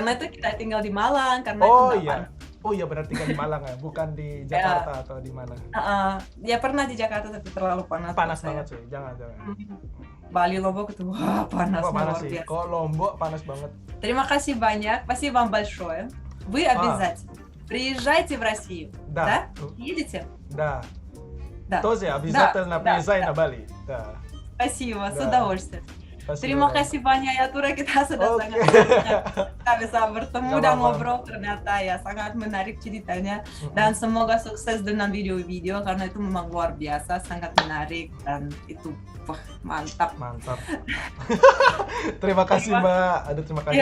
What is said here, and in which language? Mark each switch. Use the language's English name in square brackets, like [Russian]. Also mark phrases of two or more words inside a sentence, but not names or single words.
[Indonesian] Karena itu kita tinggal di Malang, karena oh itu iya. Oh iya benar tinggal di Malang ya, bukan di Jakarta atau di mana? Ya pernah di Jakarta tapi terlalu panas. Panas banget sih, jangan. Bali Lombok itu wah panas sih. Kalau Lombok panas banget. Terima kasih banyak, [Russian] спасибо вам большое. Вы обязательно приезжайте в Россию. Да? Едете? Да. Тоже обязательно приезжай на Бали. Да. Спасибо, с удовольствием. [Indonesian] Terima kasih banyak ya Tura, kita sudah sangat kita bisa bertemu dan ngobrol, ternyata ya sangat menarik ceritanya dan semoga sukses dengan video-video karena itu memang luar biasa, sangat menarik dan itu mantap. Terima kasih Mbak. Terima kasih.